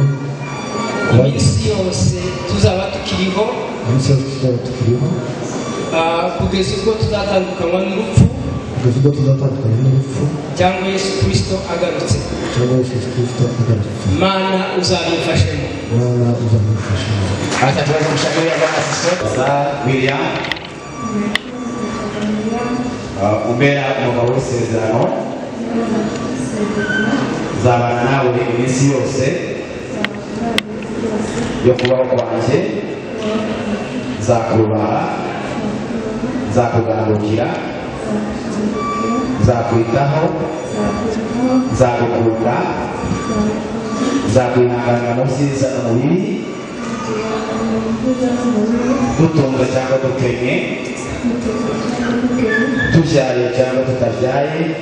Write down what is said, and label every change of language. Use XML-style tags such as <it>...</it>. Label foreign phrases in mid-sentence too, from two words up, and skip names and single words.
<rw>iminsi yose tuzaba tukiriho kugeza ubwo tuzatandukanywa n'urupfu cyangwa Yesu Kristo agarutse. Mana uzabimfashemo.</rw> <sw>Acha tuweze kumshangilia Bwana Yesu za William.</sw> <rw>Umbera umugabo w'isezerano zabana nawe iminsi yose yo kubaho kwanjye, zakubaha, zakugandukira, zakwitaho, zagukunda, zakwihanganira mu byiza no mu bibi, dutunze cyangwa dukenye, tubyaye cyangwa tutabyaye,</rw>